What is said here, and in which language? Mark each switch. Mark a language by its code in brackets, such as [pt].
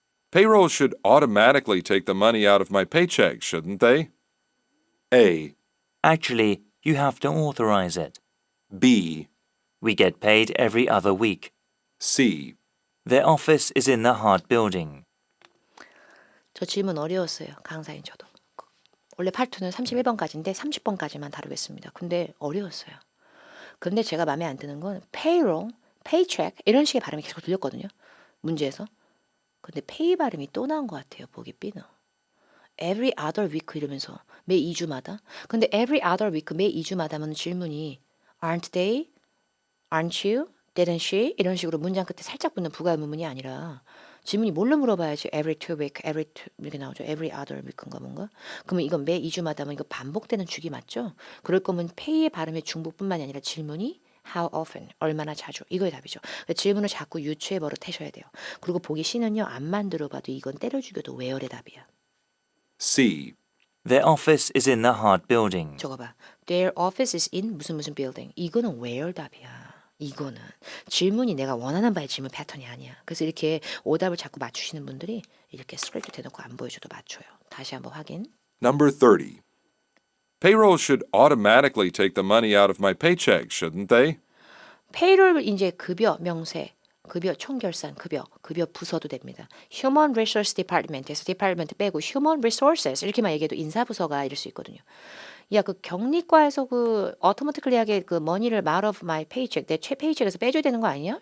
[en] Payroll should automatically take the money out of my paycheck, shouldn't they? A, Actually, you have to authorize it. B, We get paid every other week. C, Their office is in the Hart building. [ko] 저 질문 어려웠어요. 강사인 저도. 원래 파트는 31번까지인데 30번까지만 다루겠습니다. 근데 어려웠어요. 근데 제가 마음에 안 드는 건 payroll, paycheck 이런 식의 발음이 계속 들렸거든요. 문제에서. 근데 pay 발음이 또 나온 것 같아요. 보기 B는. [en] every other week [ko] 이러면서 매 2주마다. 근데 every other week 매 2주마다 하면 질문이 [en] aren't they, aren't you, didn't she [ko] 이런 식으로 문장 끝에 살짝 붙는 부가 의문문이 아니라 질문이 뭘로 물어봐야지 every 2 week, every 2 이렇게 나오죠. [en] every other week인가 뭔가. [ko] 그러면 이건 매 2주마다 하면 이거 반복되는 주기 맞죠? 그럴 거면 pay의 발음의 중복뿐만이 아니라 질문이 [en] how often, [ko] 얼마나 자주 이거의 답이죠. 그러니까 질문을 자꾸 유추해 버릇하셔야 돼요. 그리고 보기 C는요. 안 만들어봐도 이건 때려 죽여도 where의 답이야. [en] C, Their office is in the Hart building. [ko] 저거 봐. [en] Their office is in 무슨 무슨 building. [ko] 이거는 where 답이야. 이거는 질문이 내가 원하는 바의 질문 패턴이 아니야. 그래서 이렇게 오답을 자꾸 맞추시는 분들이 이렇게 스크립트 대놓고 안 보여줘도 맞춰요. 다시 한번 확인. [en] number 30. Payroll should automatically take the money out of my paycheck, shouldn't they? [ko] 페이롤 이제 급여 명세, 급여 총결산, 급여 부서도 됩니다. Human Resource Department에서 디파트먼트 빼고 Human Resources 이렇게만 얘기해도 인사부서가 이럴 수 있거든요. 야, 그 경리과에서 그 automatically하게 그 money를 [en] out of my paycheck [ko] 내 페이첵에서 빼줘야 되는 거 아니야?